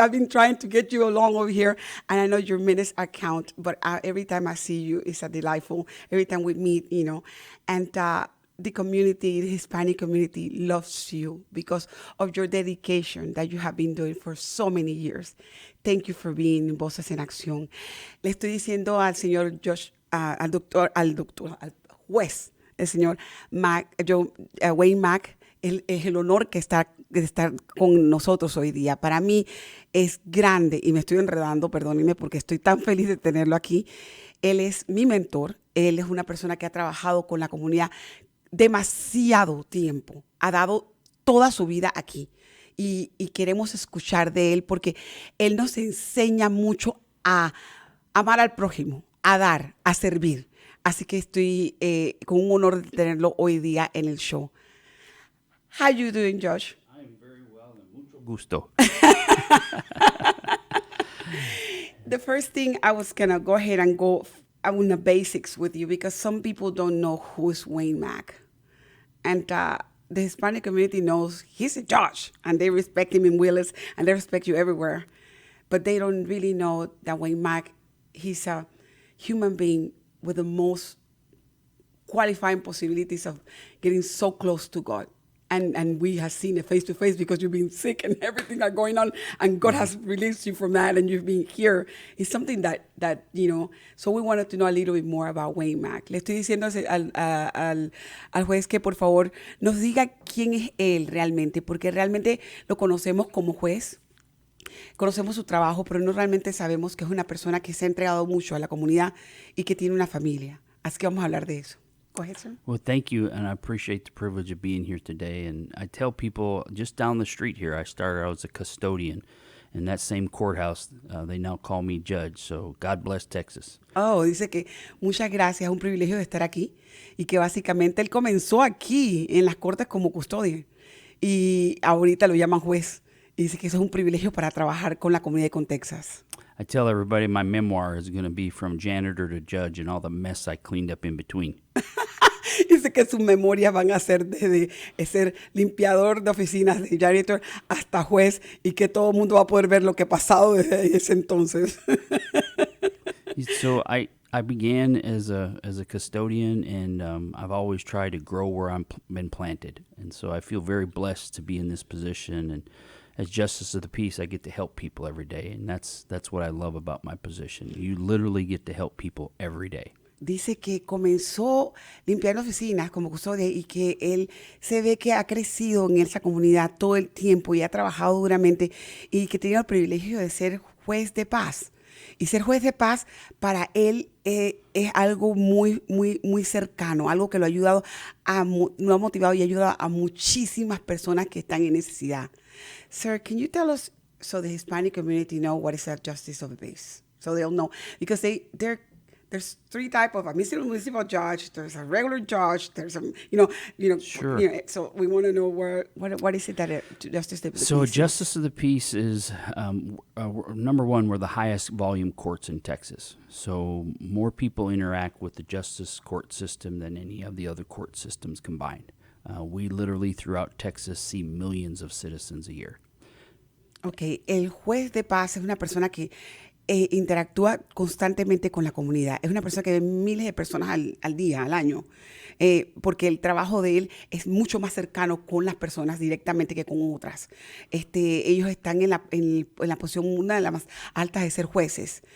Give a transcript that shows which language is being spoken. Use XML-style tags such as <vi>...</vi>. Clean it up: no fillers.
<en>I've been trying to get you along over here, and I know your minutes count, but every time I see you, it's a delightful. Every time we meet, and the community, the Hispanic community loves you because of your dedication that you have been doing for so many years. Thank you for being in</en> <es>Voces en Acción. Le estoy diciendo al señor Josh, al juez el señor Mack, Wayne Mack. Es el honor de estar con nosotros hoy día. Para mí es grande, y me estoy enredando, perdónenme, porque estoy tan feliz de tenerlo aquí. Él es mi mentor. Él es una persona que ha trabajado con la comunidad demasiado tiempo. Ha dado toda su vida aquí. Y queremos escuchar de él porque él nos enseña mucho a amar al prójimo, a dar, a servir. Así que estoy con un honor de tenerlo hoy día en el show.</es> <en>How you doing, Josh? I'm very well and</en> <es>mucho gusto.</es> <en>The first thing I was going to go ahead and go on the basics with you because some people don't know who is Wayne Mack. And the Hispanic community knows he's a Josh, and they respect him in Willis, and they respect you everywhere. But they don't really know that Wayne Mack, he's a human being with the most qualifying possibilities of getting so close to God. And we have seen it face to face because you've been sick and everything that's going on, and God has released you from that, and you've been here. It's something that so we wanted to know a little bit more about Wayne Mack. Le estoy diciendo al juez que por favor nos diga quién es él realmente, porque realmente lo conocemos como juez, conocemos su trabajo, pero no realmente sabemos que es una persona que se ha entregado mucho a la comunidad y que tiene una familia. Así que vamos a hablar de eso. Go ahead, sir. Well, thank you, and I appreciate the privilege of being here today. And I tell people just down the street here, I started out as a custodian. In that same courthouse, they now call me judge. So God bless Texas.</en> <es>Oh, dice que muchas gracias, es un privilegio de estar aquí y que básicamente él comenzó aquí en las cortes como custodia y ahorita lo llaman juez. Y dice que eso es un privilegio para trabajar con la comunidad con Texas.</es> <en>I tell everybody my memoir is going to be from janitor to judge and all the mess I cleaned up in between.</en> <es>Dice que sus memorias van a ser desde ser limpiador de oficinas, de janitor, hasta juez, y que todo el mundo va a poder ver lo que ha pasado desde ese entonces.</es> <en>So I began as a custodian, and I've always tried to grow where I've been planted. And so I feel very blessed to be in this position. And as Justice of the Peace, I get to help people every day. And that's what I love about my position. You literally get to help people every day.</en> <es>Dice que comenzó limpiando oficinas como custodia y que él se ve que ha crecido en esa comunidad todo el tiempo y ha trabajado duramente y que tiene el privilegio de ser juez de paz. Y ser juez de paz para él es algo muy, muy, muy cercano, algo que lo ha ayudado, lo ha motivado y ha ayudado a muchísimas personas que están en necesidad.</es> <en>Sir, can you tell us, so the Hispanic community know what is a justice of the peace? So they'll know, because there's three types of municipal judge. There's a regular judge. There's a Sure. So we want to know what is it that justice of the peace? So a Justice of the Peace is number one. We're the highest volume courts in Texas. So more people interact with the justice court system than any of the other court systems combined. We literally throughout Texas see millions of citizens a year.</en> <es>Okay, el juez de paz es una persona que interactúa constantemente con la comunidad. Es una persona que ve miles de personas al día, al año, porque el trabajo de él es mucho más cercano con las personas directamente que con otras. Ellos están en la posición, una de las más altas de ser jueces.</es>